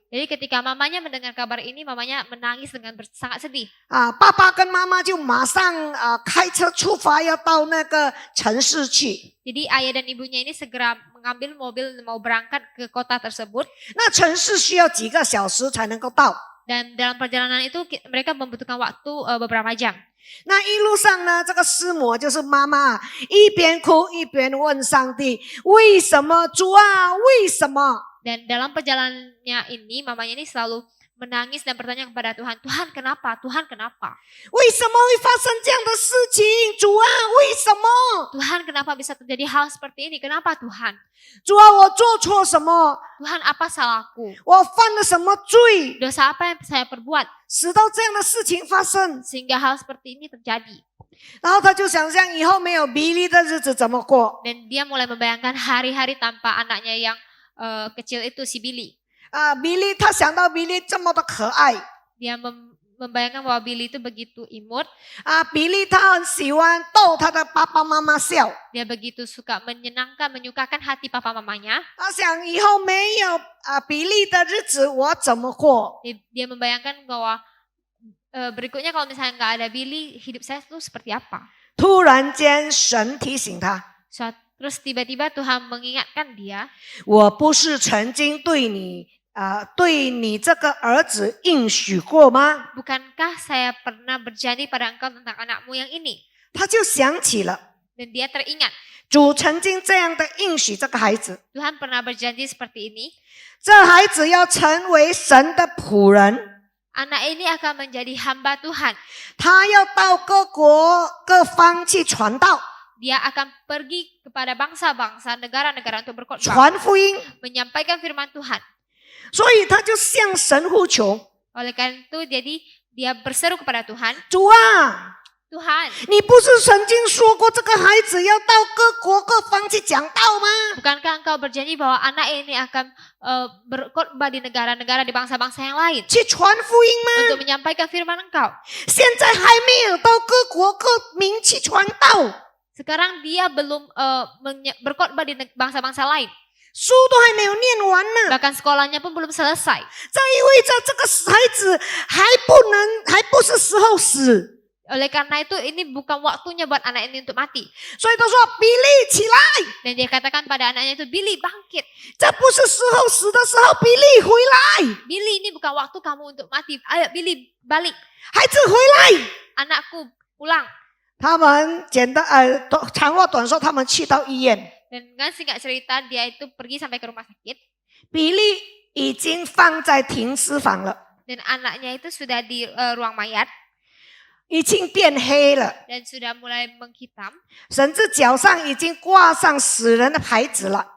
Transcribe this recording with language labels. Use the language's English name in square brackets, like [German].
[Indonesian] Jadi ketika mamanya mendengar kabar ini, mamanya menangis dengan sangat sedih. [Chinese] 爸爸跟妈妈就马上开车出发，要到那个城市去。 [Indonesian] Jadi ayah dan ibunya ini segera mengambil mobil mau berangkat ke kota tersebut. [Chinese] 那城市需要几个小时才能够到。 [Indonesian] Dan dalam perjalanan itu mereka membutuhkan waktu beberapa jam. [Chinese] 那一路上呢，这个师母就是妈妈，一边哭一边问上帝：为什么主啊？为什么？ [Indonesian] Dan dalam perjalanannya ini, mamanya ini selalu menangis dan bertanya kepada Tuhan, Tuhan kenapa? Tuhan kenapa? [Chinese] 为什么会发生这样的事情？主啊，为什么？ [Indonesian] Tuhan kenapa bisa terjadi hal seperti ini? Kenapa Tuhan? [Chinese] 主啊，我做错什么？ [Indonesian] Tuhan apa salahku? [Chinese] 我犯了什么罪， [Indonesian] Dosa apa yang saya perbuat [Chinese] 使到这样的事情发生？ [Indonesian] sehingga hal seperti ini terjadi? [Chinese] 然后他就想象以后没有比利的日子怎么过。 [Indonesian] Dan dia mulai membayangkan hari-hari tanpa anaknya yang kecil itu, si Billy. [Chinese] 比利他想到比利这么的可爱， [Indonesian] Dia membayangkan bahwa Billy itu begitu imut. [Chinese] 比利他很喜欢逗他的爸爸妈妈笑。 [Indonesian] Dia begitu suka menyenangkan, menyukakan hati papa mamanya. [Chinese] 他想以后没有比利的日子我怎么过？ [Indonesian] Dia membayangkan bahwa berikutnya kalau misalnya nggak ada Billy, hidup saya itu seperti apa? [Chinese] 突然间，神提醒他： [Indonesian] Terus tiba-tiba Tuhan mengingatkan dia, [Chinese] 我不是曾经对你这个儿子应许过吗？ [Indonesian] bukankah saya pernah berjanji pada engkau tentang anakmu yang ini? [Chinese] 他就想起了 [Indonesian] Dan dia teringat, [Chinese] 主曾经这样的应许这个孩子， [Indonesian] Tuhan pernah berjanji seperti ini. [Chinese] 这孩子要成为神的仆人， [Indonesian] Anak ini akan menjadi hamba Tuhan. [Chinese] 他要到各国各方去传道、 [Indonesian] Dia akan pergi kepada bangsa-bangsa, negara-negara untuk berkhotbah, [Chinese] 传福音， [Indonesian] menyampaikan firman Tuhan. [Chinese] 所以他就向神呼求： [Indonesian] Oleh karena itu, jadi dia berseru kepada Tuhan, [Chinese] 主啊！ [Indonesian] Tuhan, [Chinese] 你不是曾经说过这个孩子要到各国各方去讲道吗？ [Indonesian] bukankah engkau berjanji bahwa anak ini akan berkhotbah di negara-negara, di bangsa-bangsa yang lain [Chinese] 去传福音吗？ [Indonesian] untuk menyampaikan firman engkau? [Chinese] 现在还没有到各国各民去传道， [Indonesian] Sekarang dia belum berkhotbah di bangsa-bangsa lain. [Chinese] 书都还没有念完呢。 [Indonesian] Bahkan sekolahnya pun belum selesai. [Chinese] 这意味着这个孩子还不是时候死。 [Indonesian] Oleh karena itu ini bukan waktunya buat anak ini untuk mati. [Chinese] 所以他说：“比利起来， [Indonesian] Dan dia katakan pada anaknya itu, Billy bangkit. [Chinese] 这不是时候死的时候，比利回来， [Indonesian] Billy ini bukan waktu kamu untuk mati. Ayo Billy balik. [Chinese] 孩子回来。” [Indonesian] Anakku pulang. [Chinese] 他们长话短说，他们去到医院， [Indonesian] Dan dengan singkat cerita dia itu pergi sampai ke rumah sakit. [Chinese] 比利已经放在停尸房了， [Indonesian] Dan anaknya itu sudah di ruang mayat. [Chinese] 已经变黑了， [Indonesian] Dan sudah mulai menghitam. [Chinese] 甚至脚上已经挂上死人的牌子了。